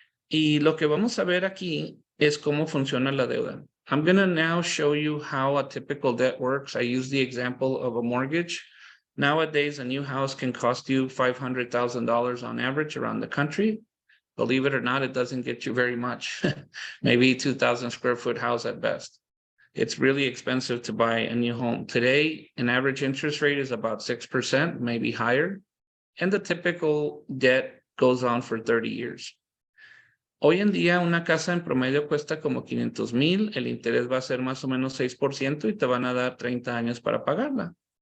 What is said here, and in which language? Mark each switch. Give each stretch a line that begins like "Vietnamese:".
Spanish: Y lo que vamos a ver aquí es cómo funciona la deuda.
English: I'm going to now show you how a typical debt works. I use the example of a mortgage. Nowadays, a new house can cost you $500,000 on average around the country. Believe it or not, it doesn't get you very much. Maybe 2,000 square foot house at best. It's really expensive to buy a new home. Today, an average interest rate is about 6%, maybe higher. And the typical debt goes on for 30 years.
Spanish: Hoy en día una casa en promedio cuesta como 500,000, el interés va a ser más o menos 6% y te van a dar 30 años para pagarla.